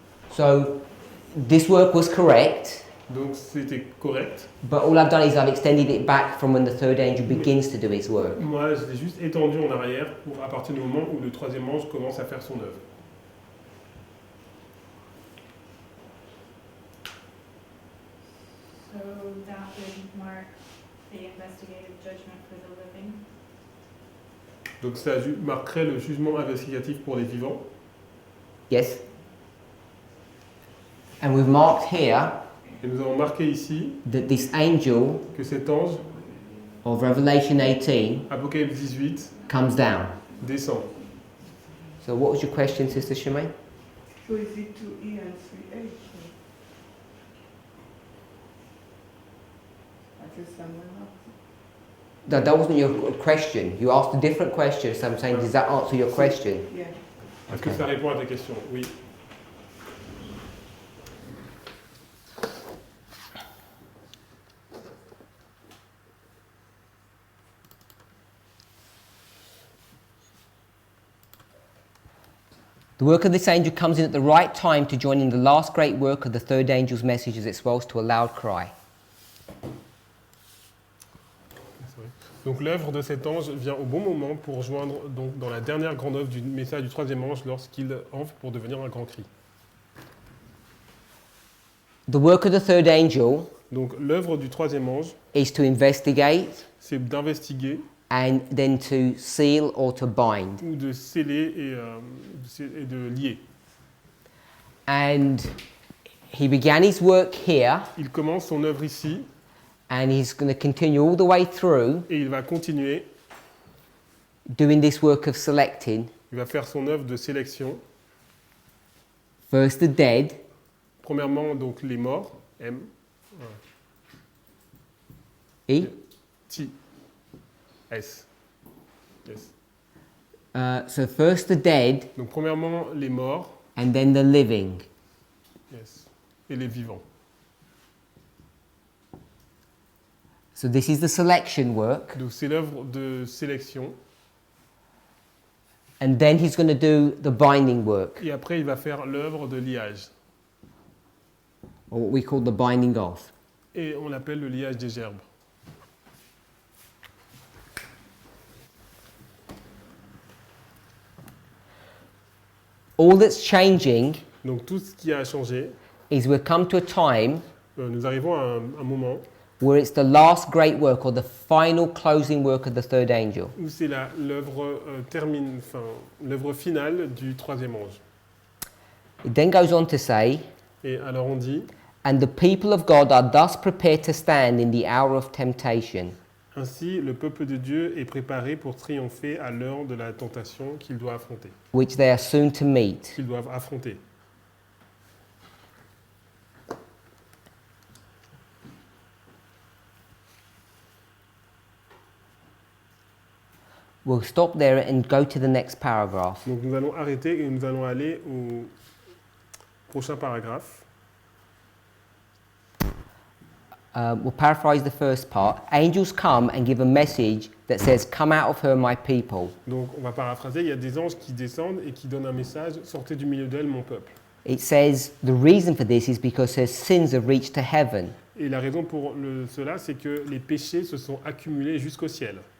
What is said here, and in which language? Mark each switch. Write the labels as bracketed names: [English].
[English] So this work was correct, [French] Donc c'était correct. [English] but all I've done is I've extended it back from when the third angel begins to do his work. [French] Moi, je l'ai juste étendu en arrière pour à partir du moment où le troisième ange commence à faire son œuvre. [English] So that would mark the investigative judgment for the living. [French] Donc ça marquerait le jugement investigatif pour les vivants. [English] Yes? And we've marked here [French] Et nous avons marqué ici [English] that this angel [French] que cet ange, [English] of Revelation 18 [French] Apocalypse 18, [English] comes down. [French] descend. [English] So what was your question, Sister Shemaine? So is it 2E and 3H? I just someone else. No, that wasn't your question. You asked a different question, so I'm saying, does that answer your question? Yeah. [French] Est-ce que [English] Okay. [French] ça répond à ta question? Oui. [English] The work of this angel comes in at the right time to join in the last great work of the third angel's message as it swells to a loud cry. [French] Donc l'œuvre de cet ange vient au bon moment pour joindre donc, dans la dernière grande œuvre du message du troisième ange lorsqu'il enfle pour devenir un grand cri. [English] The work of the third angel [French] Donc l'œuvre du troisième ange, [English] is to investigate [French] c'est d'investiguer [English] and then to seal or to bind. [French] ou de sceller et de lier. [English] And he began his work here, [French] Il commence son œuvre ici [English] and he's going to continue all the way through [French] et il va continuer, [English] doing this work of selecting [French] il va faire son œuvre de sélection. [English] first the dead, [French] Premièrement, donc les morts, M, E, [English] T, S. Yes. so first the dead [French] Donc premièrement, les morts, [English] and then the living. [French] yes, et les vivants. [English] So this is the selection work, [French] Donc c'est l'œuvre de sélection. [English] and then he's going to do the binding work, [French] Et après, il va faire l'œuvre de liage. [English] or what we call the binding off. [French] Et on l'appelle le liage des gerbes. [English] All that's changing [French] Donc tout ce qui a changé, [English] is we've come to a time [French] nous arrivons à un moment [English] where it's the last great work or the final closing work of the third angel. [French] où c'est l'œuvre finale du troisième ange. [English] It then goes on to say, [French] Et alors on dit, [English] and the people of God are thus prepared to stand in the hour of temptation. [French] ainsi le peuple de Dieu est préparé pour triompher à l'heure de la tentation qu'ils doivent affronter. [English] Which they are soon to meet. [French] Qu'ils doivent affronter. [English] We'll stop there and go to the next paragraph. [French] Donc nous allons arrêter et nous allons aller au prochain paragraphe. [English] We'll paraphrase the first part. Angels come and give a message that says, "Come out of her, my people." [French] Donc on va paraphraser, il y a des anges qui descendent et qui donnent un message, sortez du milieu d'elle, mon peuple. [English] It says the reason for this is because her sins have reached to heaven. [French] Et la raison pour cela, c'est que les péchés se sont accumulés jusqu'au ciel.